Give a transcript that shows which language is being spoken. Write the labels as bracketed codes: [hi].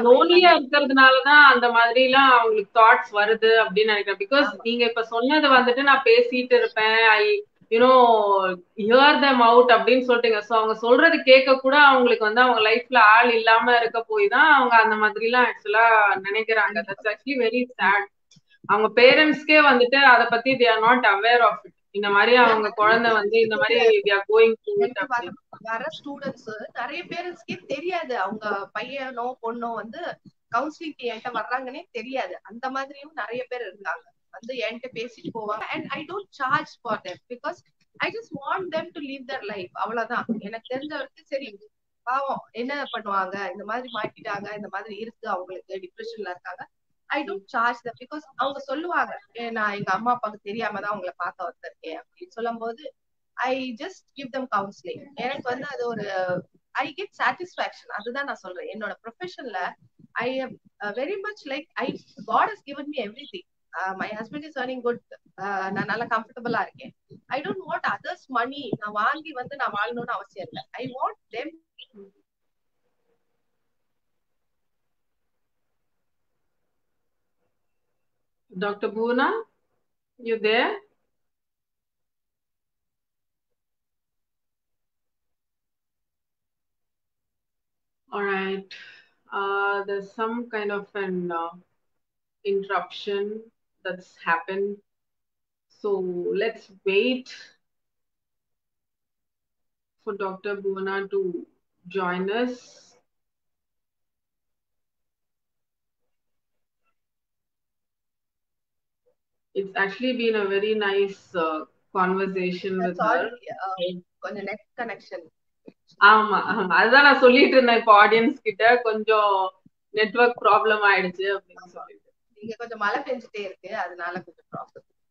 [ta] லோன்லியா இருக்கிறதுனாலதான் அந்த மாதிரி எல்லாம் அவங்களுக்கு தாட்ஸ் வருது அப்படின்னு நினைக்கிறேன். பிகாஸ் நீங்க இப்ப சொன்னது வந்துட்டு நான் பேசிட்டு இருப்பேன், [en] I you know hear them out [ta] அப்படின்னு சொல்லிட்டீங்க. சோ அவங்க சொல்றது கேட்க கூட அவங்களுக்கு வந்து அவங்க லைஃப்ல ஆள் இல்லாம இருக்க போய் தான் அவங்க அந்த மாதிரி எல்லாம் ஆக்சுவலா நினைக்கிறாங்க. [en] That's actually very sad. [ta] அவங்க பேரண்ட்ஸ்க்கே வந்துட்டு அத பத்தி [en] they are not aware of it. [ta] இந்த மாதிரி அவங்க குழந்தை வந்து இந்த மாதிரி [en] they are going through it. [ta] வர ஸ்டூடெண்ட்ஸ் நிறைய பேரண்ட்ஸ்க்கே தெரியாது அவங்க பையனோ பொண்ணோ வந்து கவுன்சிலிங் என்கிட்ட வர்றாங்கன்னே தெரியாது. அந்த மாதிரியும் நிறைய பேர் இருக்காங்க. வந்து என்கிட்ட பேசிட்டு போவாங்க. [en] And I don't charge for them because I just want them to live their life. [ta] அவ்வளவுதான். எனக்கு தெரிஞ்ச வரைக்கும் சரி, பாவம் என்ன பண்ணுவாங்க, இந்த மாதிரி மாட்டிட்டாங்க, இந்த மாதிரி இருக்கு, அவங்களுக்கு டிப்ரெஷன்ல இருக்காங்க. [en] I don't charge them because [ta] அவங்க சொல்லுவாங்க, நான் எங்க அம்மா அப்பாவுக்கு தெரியாம தான் அவங்களை பார்க்க வந்திருக்கேன் அப்படின்னு சொல்லும் போது [en] I just give them counseling. [ta] எனக்கு வந்து அது ஒரு [en] I get satisfaction. [ta] அதுதான் நான் சொல்றேன். என்னோட ப்ரொஃபஷன்ல [en] I am very much like God has given me everything. My husband is earning good. [ta] நான் நல்லா கம்ஃபர்டபுளா இருக்கேன். [en] I don't want others money. [ta] நான் வாங்கி வந்து நான் வாழணும்னு அவசியம் இல்லை. [en] I want them. Dr. Bhuvana, you there? All right. There's some kind of an interruption that's happened. So let's wait for Dr. Bhuvana to join us. It's actually been a very nice conversation with her. [ta] கொஞ்சம் net connection. ஆமா அதுதான் நான் சொல்லிட்டு இருந்தேன் இப்ப audience கிட்ட, கொஞ்சம் network problem ஆயிடுச்சு அப்படின்னு சொல்லிட்டு. நீங்க கொஞ்சம் மழை பெஞ்சிட்டே இருக்கு, அதனால கொஞ்சம் ப்ராப்ளம்.